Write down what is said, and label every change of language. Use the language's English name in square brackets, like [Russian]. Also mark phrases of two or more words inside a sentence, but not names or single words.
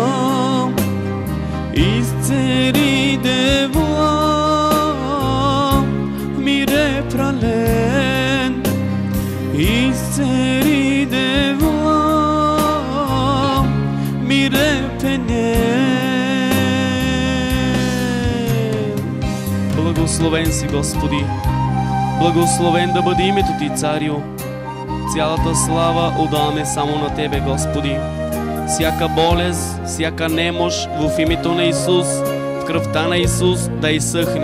[Romany] isceri de voam, mire pralen, isceri de voam, mire penen. [Bulgarian] Благословен си, Господи! Благословен да бъде името Ти, Царю! Цялата слава отдаваме само на Тебе, Господи! Всяка болест, всяка немощ в името на Исус, в кръвта на Исус да изсъхне.